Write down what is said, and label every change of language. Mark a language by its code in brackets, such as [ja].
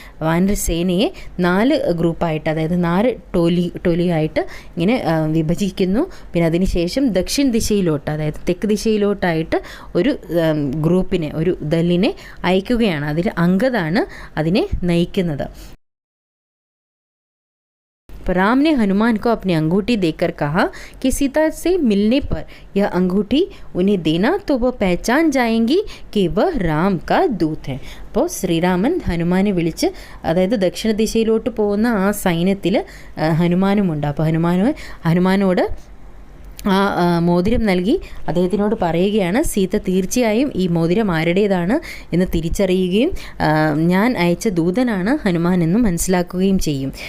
[ml] Warner സേനയെ 4 ഗ്രൂപ്പായിട്ട്, അതായത് 4 ടോലിയായിട്ട് ഇങ്ങനെ വിഭജിക്കുന്നു. പിന്നെ അതിനുശേഷം ദക്ഷിൺ ദിശയിലോട്ട്, അതായത് തെക്ക് ദിശയിലോട്ടായിട്ട് ഒരു ഗ്രൂപ്പിനെ, ഒരു ദല്ലിനെ അയക്കുകയാണ്. അതിൽ അംഗദാണ് അതിനെ നയിക്കുന്നത്. [hi] राम ने हनुमान को अपनी अंगूठी देकर कहा कि सीता से मिलने पर यह अंगूठी उन्हें देना तो वह पहचान जाएंगी कि वह राम का दूत है. [ml] അപ്പോൾ ശ്രീരാമൻ ഹനുമാനെ വിളിച്ച്, അതായത് ദക്ഷിണ ദിശയിലോട്ട് പോകുന്ന ആ സൈന്യത്തിൽ ഹനുമാനുമുണ്ട്. അപ്പോൾ ഹനുമാനോട് ആ മോതിരം നൽകി അദ്ദേഹത്തിനോട് പറയുകയാണ്, സീത തീർച്ചയായും ഈ മോതിരം ആരുടേതാണ് എന്ന് തിരിച്ചറിയുകയും ഞാൻ അയച്ച ദൂതനാണ് ഹനുമാൻ എന്നും മനസ്സിലാക്കുകയും ചെയ്യും.